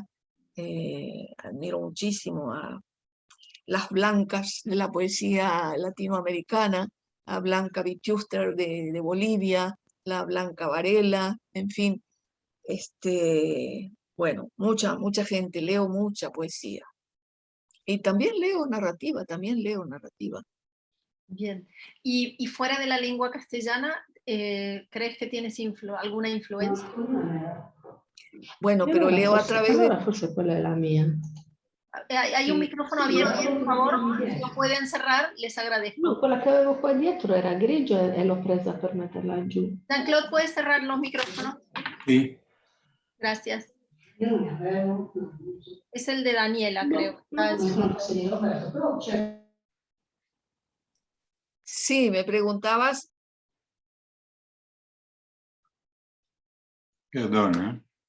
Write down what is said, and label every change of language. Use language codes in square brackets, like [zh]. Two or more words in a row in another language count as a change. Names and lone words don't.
[es] Admiro muchísimo a las blancas de la poesía latinoamericana, a Blanca Vichuster de Bolivia, la Blanca Varela, en fin, bueno, mucha gente, leo mucha poesía. Y también leo narrativa. Bien. Y fuera de la lengua castellana, ¿crees que tienes alguna influencia? Bueno, pero leo a través de... [it] Allora forse quella è la mia. [es] Hay un micrófono abierto, por favor, si lo pueden cerrar, les agradezco. No, [it] quella che avevo qua dietro era grigia e l'ho presa per metterla giù. [es] Jean-Claude, ¿puedes cerrar los micrófonos? Sí. Gracias. Es el de Daniela, creo. Sí, me preguntabas... Perdona.